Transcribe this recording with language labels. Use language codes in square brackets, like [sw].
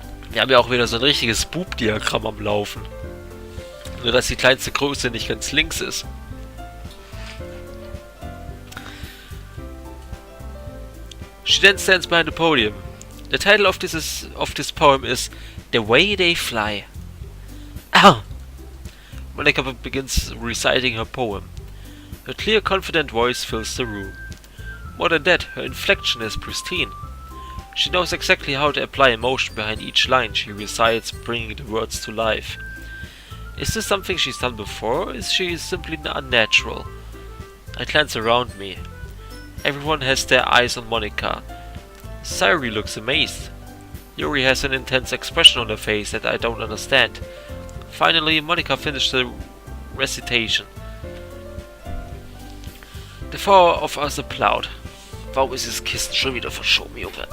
[de] Wir haben ja auch wieder so ein richtiges Bub-Diagramm am Laufen. Nur dass die kleinste Größe nicht ganz links ist. [en] She then stands behind the podium. The title of this poem is The Way They Fly. Ah! Monika begins reciting her poem. Her clear, confident voice fills the room. More than that, her inflection is pristine. She knows exactly how to apply emotion behind each line she recites, bringing the words to life. Is this something she's done before, or is she simply unnatural? I glance around me. Everyone has their eyes on Monika. Sayori looks amazed. Yuri has an intense expression on her face that I don't understand. Finally, Monika finished the recitation. The four of us applaud. [de] Warum ist dieses Kissen schon wieder verschoben, Junge?